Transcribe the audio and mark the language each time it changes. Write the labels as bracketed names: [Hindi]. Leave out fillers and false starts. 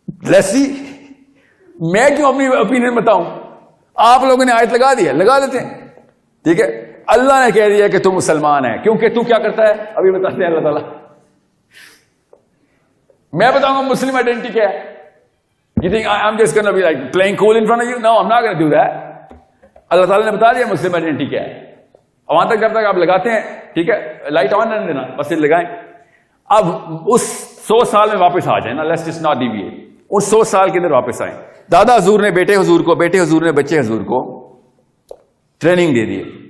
[Urdu] Laissez میں کیوں اپنی اوپینین بتاؤں, آپ لوگوں نے آیت لگا دی ہے, لگا دیتے ہیں. ٹھیک ہے, اللہ نے کہہ دیا کہ تم مسلمان ہے, کیونکہ تو کیا کرتا ہے ابھی بتاتے ہیں اللہ تعالیٰ. میں بتاؤں گا مسلم آئیڈینٹی کیا ہے. [English] You think I'm just going to be like playing cool in front of you? No, I'm not going to do that. [Urdu] اللہ تعالیٰ نے بتا دیا مسلم آئیڈینٹی کیا ہے. وہاں تک جب تک آپ لگاتے ہیں, ٹھیک ہے, لائٹ آن رہنے دینا, بس لگائیں. اب اس 100 سال میں واپس آ جائیں نا, [English] Let's just not deviate. [Urdu] اس 100 سال کے اندر واپس آئیں. دادا حضور نے بیٹے حضور کو, بیٹے حضور نے بچے حضور کو ٹریننگ دے دی.